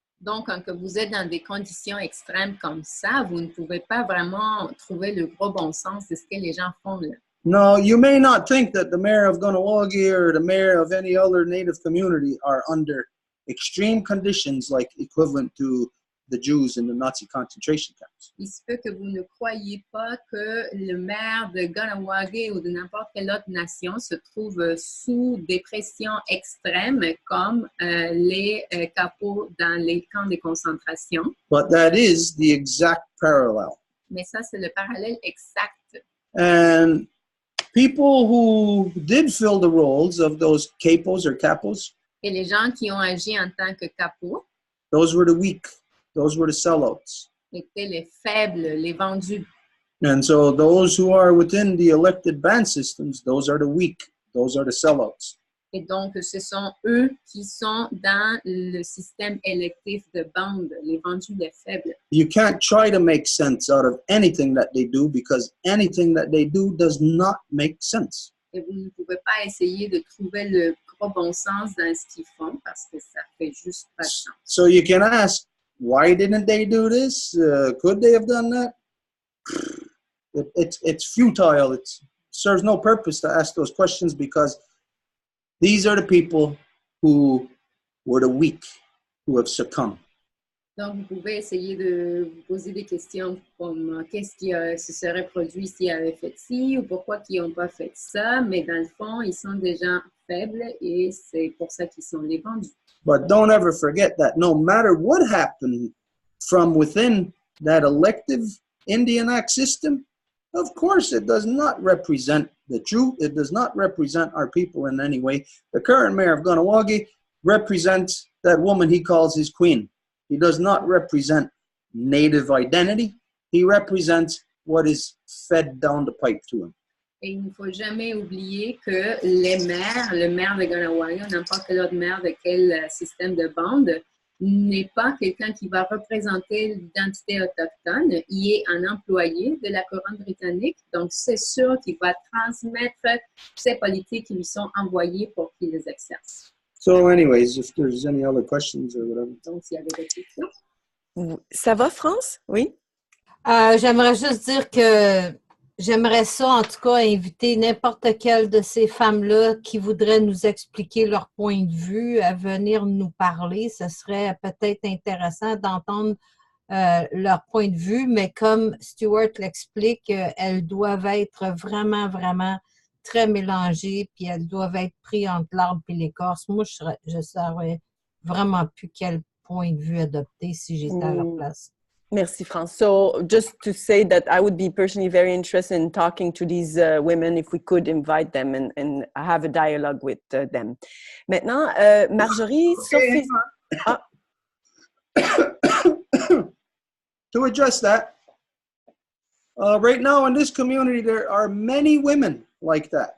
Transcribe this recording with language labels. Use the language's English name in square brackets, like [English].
[French] Donc, quand vous êtes dans des conditions extrêmes comme ça, vous ne pouvez pas vraiment trouver le gros bon sens de ce que les gens font là. [English] No, you may not think that the mayor of Ganawagi or the mayor of any other native community are under extreme conditions like equivalent to the Jews in the Nazi concentration camps. [French] Il se peut que vous ne croyiez pas que le maire de Ganawagi ou de n'importe quelle autre nation se trouve sous des pressions extrêmes comme les capots dans les camps de concentration. [English] But that is the exact parallel. [French] Mais ça, c'est le parallèle exact. [English] And people who did fill the roles of those capos or capos, [French] Et les gens qui ont agi en tant que capots [English] those were the weak. Those were the sellouts. [French] étaient les faibles, les vendus. [English] And so those who are within the elected band systems, those are the weak. Those are the sellouts. [French] Et donc, ce sont eux qui sont dans le système électif de bande, les vendus, les faibles. [English] You can't try to make sense out of anything that they do because anything that they do does not make sense. [French] Et vous ne pouvez pas essayer de trouver le gros bon sens dans ce qu'ils font parce que ça fait juste pas de sens. [English] So you can ask, why didn't they do this? Could they have done that? It's futile. It serves no purpose to ask those questions because these are the people who were the weak, who have succumbed. [French] Donc, vous pouvez essayer de vous poser des questions comme qu'est-ce qui se serait produit s'ils avaient fait ci ou pourquoi ils n'ont pas fait ça, mais dans le fond, ils sont des gens faibles et c'est pour ça qu'ils sont les vendus. [English] But don't ever forget that no matter what happened from within that elective Indian Act system, of course it does not represent the truth. It does not represent our people in any way. The current mayor of Ganawagi represents that woman he calls his queen. He does not represent native identity. He represents what is fed down the pipe to him. [French] Et il ne faut jamais oublier que les maires, le maire de Ganawagi ou n'importe quel autre maire de quel système de bande, n'est pas quelqu'un qui va représenter l'identité autochtone. Il est un employé de la couronne britannique, donc c'est sûr qu'il va transmettre ces politiques qui lui sont envoyées pour qu'il les exerce. [English] So anyways, if there's any other questions or whatever. [French] Donc, s'il y avait des questions. Ça va, France? Oui? J'aimerais juste dire que j'aimerais ça, en tout cas, inviter n'importe quelle de ces femmes-là qui voudraient nous expliquer leur point de vue à venir nous parler. Ce serait peut-être intéressant d'entendre leur point de vue, mais comme Stuart l'explique, elles doivent être vraiment, vraiment très mélangées, puis elles doivent être prises entre l'arbre et l'écorce. Moi, je ne saurais vraiment plus quel point de vue adopter si j'étais à leur place. Merci, France. [English] So just to say that I would be personally very interested in talking to these women if we could invite them and have a dialogue with them. [French] Maintenant, Marjorie, [English] Okay. Sophie... To address that, right now in this community, there are many women like that.